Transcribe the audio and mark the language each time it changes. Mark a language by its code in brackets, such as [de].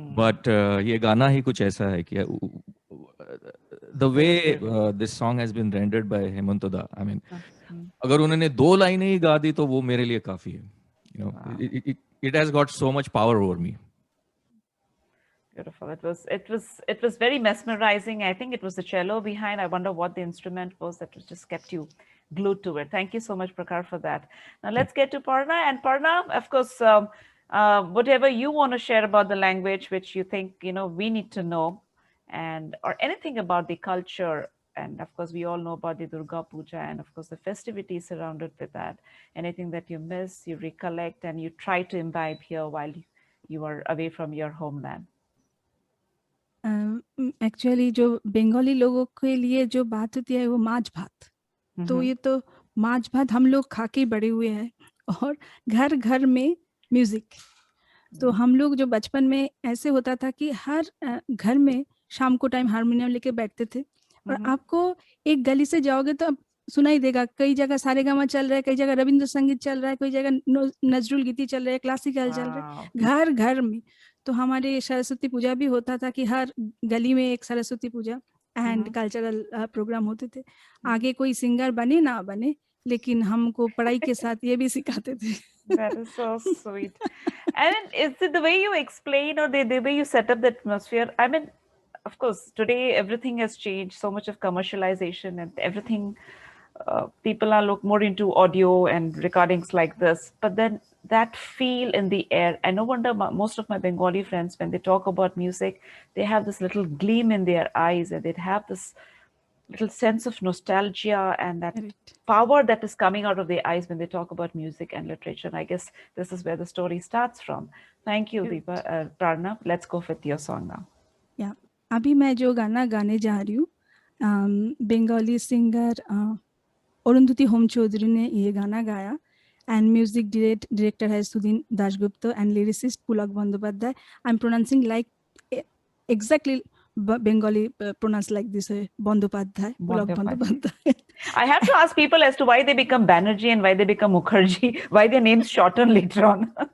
[en] but [hi] ये गाना ही कुछ ऐसा है कि [en] the way this song has been rendered by Hemant da, I mean [hi] अगर उन्होंने 2 लाइनें ही गा दी तो वो मेरे लिए काफी है, [en] You know, it has got so much power over me. Beautiful. It was very mesmerizing. I think it was the cello behind. I wonder what the instrument was that was just kept you glued to it. Thank you so much, Prakar, for that. Now let's get to Parna. And Parna, of course, whatever you want to share about the language, which you think we need to know, and or anything about the culture. And of course, we all know about the Durga Puja and of course the festivities surrounded with that. Anything that you miss, you recollect, and you try to imbibe here while you are away from your homeland. [hi] Actually जो बंगाली लोगों के लिए जो बात होती है वो माछ भात, तो ये तो माछ भात हम लोग खा के बड़े हुए हैं, और घर घर में म्यूजिक। तो हम लोग जो बचपन में ऐसे होता था कि हर घर में शाम को टाइम हारमोनियम लेके बैठते थे, और आपको एक गली से जाओगे तो अब सुनाई देगा, कई जगह सारेगामा चल रहा है, कई जगह रविंद्र संगीत चल रहा है, कई जगह नजरुल गीति चल रहा है, क्लासिकल चल रहा है, घर घर में। तो हमारे सरस्वती पूजा भी होता था कि हर गली में एक सरस्वती पूजा एंड कल्चरल प्रोग्राम होते थे। आगे कोई सिंगर बने ना बने, लेकिन हमको पढ़ाई के साथ ये भी सिखाते थे। [en] That is so sweet. And is it the way you explain or the way you set up the atmosphere? I mean, of course, today everything has changed, so much of commercialization and everything. People are look more into audio and recordings like this, but then that feel in the air. And no wonder most of my Bengali friends, when they talk about music, they have this little gleam in their eyes, and they have this little sense of nostalgia and that power that is coming out of their eyes when they talk about music and literature. And I guess this is where the story starts from. Thank you, Deepa. Prarna, let's go with your song now. [hi] Yeah, अभी मैं जो गाना गाने जा रही हूँ, Bengali singer Arundhati home Chaudhary ने ये गाना गाया, [en] and music director [hi] है Sudin Dasgupta and lyricist Pulak Bandyopadhyay. [en] I'm pronouncing like exactly Bengali pronounce like this, Bandyopadhyay, Pulak Bandyopadhyay. I have to ask people as to why they become Banerjee and why they become Mukherjee, why their names shorten later on.